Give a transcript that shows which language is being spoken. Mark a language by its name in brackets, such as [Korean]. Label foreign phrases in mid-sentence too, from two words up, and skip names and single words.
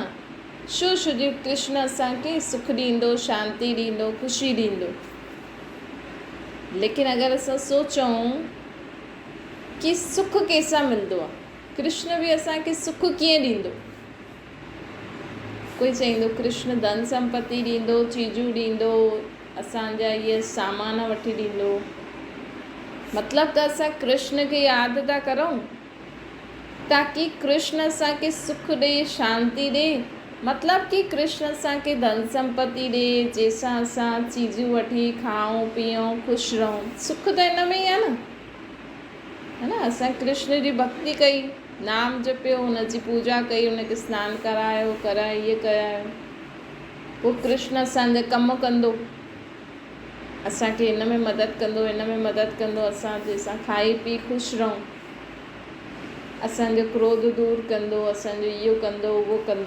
[Sindhi] छो जो कृष्ण असांखे सुख ॾींदो, शांती ॾींदो, ख़ुशी ॾींदो। लेकिन अगरि असां सोचूं कि सुख कंहिंसां मिलंदो आहे, कृष्ण बि असांखे सुख कीअं ॾींदो? कोई चवंदो कृष्ण धन संपत्ति ॾींदो, चीजूं ॾींदो, असांजा इहे सामान वठी ॾींदो। मतिलबु त असां कृष्ण खे यादि था करूं ताकी कृष्ण असांखे सुख ॾे, शांती ॾे। मतिलबु कि कृष्ण असांखे धन संपत्ति ॾे, जंहिंसां असां चीजूं वठी खाऊं पीऊं ख़ुशि रहूं। सुख त इन में ई आहे न, [Hindi] है न। [Sindhi] असां कृष्ण जी भक्ति कई, नाम जपियो, हुनजी पूजा कई, हुनखे सनानु करायो, इहे करायो, पोइ कृष्ण असांजा कमु कंदो, असांखे हिन में मदद कंदो, हिन में मदद कंदो, असां जंहिंसां खाई पी ख़ुशि रहूं, असांजो क्रोध दूरि कंदो, असांजो इहो कंदो, उहो कंदो।